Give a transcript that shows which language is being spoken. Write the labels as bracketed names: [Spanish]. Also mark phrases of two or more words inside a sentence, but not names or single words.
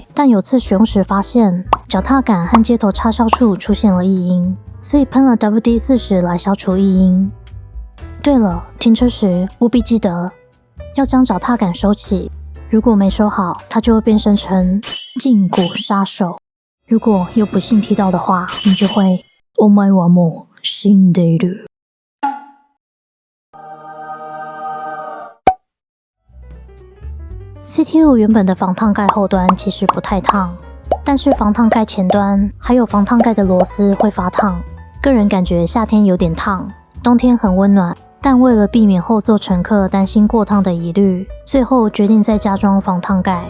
[Chinese] 但有次使用时发现，脚踏杆和接头插销处出现了异音，所以喷了 WD-40 来消除异音。对了，停车时务必记得要将脚踏杆收起，如果没收好，它就会变身成胫骨杀手。如果又不幸踢到的話，你就會 [Japanese] お前はもう死んでいる。 [Chinese] CT25 原本的防烫盖后端其实不太烫，但是防烫盖前端还有防烫盖的螺丝会发烫。个人感觉夏天有点烫，冬天很温暖，但为了避免后座乘客担心过烫的疑虑，最后决定再加装防烫盖。